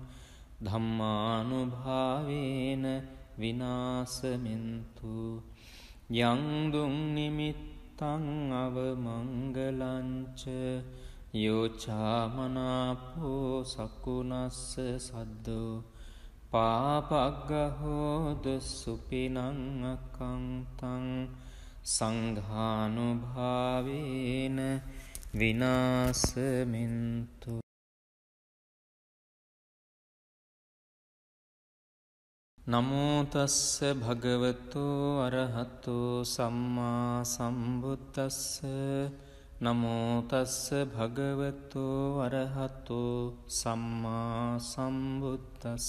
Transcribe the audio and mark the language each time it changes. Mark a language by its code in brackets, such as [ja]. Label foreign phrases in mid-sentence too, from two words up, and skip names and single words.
[pi] ධම්මානුභාවේන විනාසමින්තු යං දුං නිමිත්තං අවමංගලංච යෝචාමනාපෝ සකුණස්ස සද්දු පාපග්ගහෝදු සුපිනං අකංතං සංඝානුභාවේන විනාසමින්තු නමෝ තස්ස භගවතු අරහතු සම්මා සම්බුද්දස්ස නමෝ තස්ස භගවතු අරහතු සම්මා සම්බුද්දස්ස